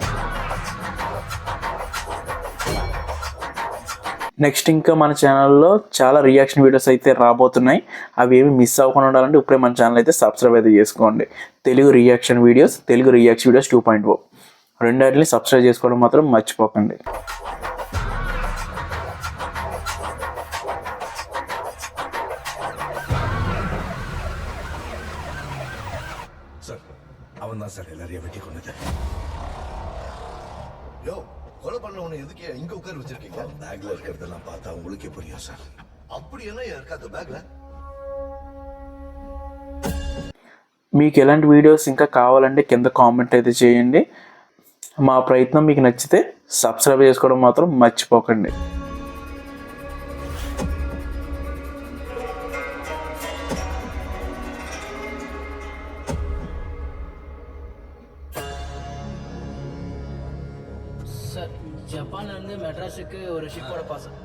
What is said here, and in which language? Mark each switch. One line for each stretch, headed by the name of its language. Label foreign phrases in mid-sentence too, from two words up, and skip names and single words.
Telugu: నెక్స్ట్ ఇంకా మన ఛానల్లో చాలా
English: reaction videos
Telugu: అయితే రాబోతున్నాయి. అవి ఏమి మిస్ అవ్వకుండా ఉండాలంటే ఇప్పుడే మన ఛానల్ అయితే సబ్స్క్రైబ్ అయితే చేసుకోండి. తెలుగు రియాక్షన్ వీడియోస్ 2.0 రెండాటిని సబ్స్క్రైబ్ చేసుకోవడం మాత్రం మర్చిపోకండి.
Tamil: சார் அவன் தான் சார் எல்லாரையும் வெட்டி கொண்டது. யோ, கொலை பண்ணவனை எதுக்கு இங்க உட்கார வச்சிருக்கீங்க? பேக்ல இருக்கிறதெல்லாம் பார்த்தா உங்களுக்கே புரியும் சார். அப்படி என்ன இருக்கா அந்த பேக்ல?
Telugu: మీకు ఎలాంటి వీడియోస్ ఇంకా కావాలంటే కింద కామెంట్ అయితే చేయండి. మా ప్రయత్నం మీకు నచ్చితే సబ్స్క్రైబ్ చేసుకోవడం మాత్రం మర్చిపోకండి.
Tamil: சார், ஜப்பான்ல இருந்து மெட்ராஸுக்கு ஒரு ஷிப்போட பாஸ்.